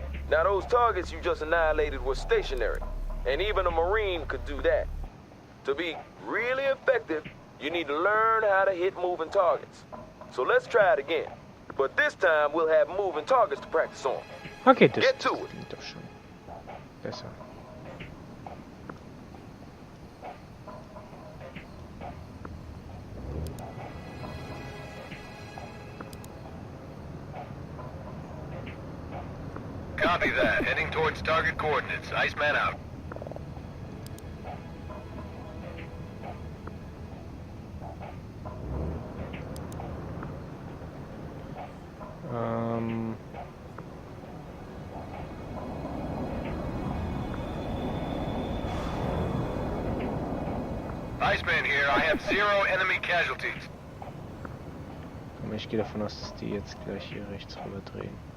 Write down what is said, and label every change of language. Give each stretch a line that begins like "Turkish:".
English: Now those targets you just annihilated were stationary, and even a Marine could do that. To be really effective, you need to learn how to hit moving targets. So let's try it again. But this time we'll have moving targets to practice on.
German: Okay, das
English: Get to it.
German: klingt doch schon besser.
English: Copy that. Heading towards target coordinates. Iceman out. Iceman here. I have 0 enemy casualties.
German: Aber ich gehe davon aus, dass die jetzt gleich hier rechts rüber drehen.